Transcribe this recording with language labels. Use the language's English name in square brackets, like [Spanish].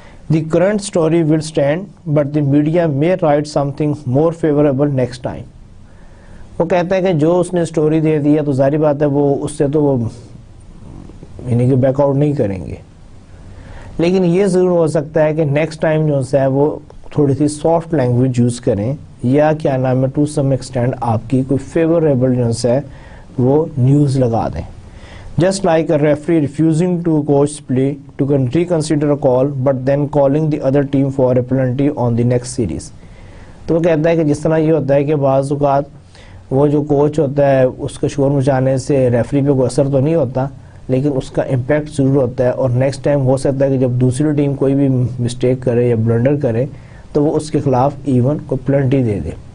[English] The current story will stand, but the media may write something more favorable next time. [Urdu] وہ کہتا ہے کہ جو اس نے سٹوری دے دیا تو ظاہری بات ہے وہ اس سے تو وہ یعنی کہ بیک آؤٹ نہیں کریں گے، لیکن یہ ضرور ہو سکتا ہے کہ نیکسٹ ٹائم جو ہے وہ تھوڑی سی سافٹ لینگویج یوز کریں یا کیا نام ہے [English] to some extent [Urdu] آپ کی کوئی فیوریبل جو ہے وہ نیوز لگا دیں. [English] Just like a referee refusing to coach play to reconsider a call but then calling the other team for a penalty on the next series. [Urdu] تو وہ کہتا ہے کہ جس طرح یہ ہوتا ہے کہ بعض اوقات وہ جو کوچ ہوتا ہے اس کے شور مچانے سے ریفری پہ کوئی اثر تو نہیں ہوتا، لیکن اس کا امپیکٹ ضرور ہوتا ہے، اور نیکسٹ ٹائم ہو سکتا ہے کہ جب دوسری ٹیم کوئی بھی مسٹیک کرے یا بلنڈر کرے تو وہ اس کے خلاف ایون کوئی پلنٹی دے دے.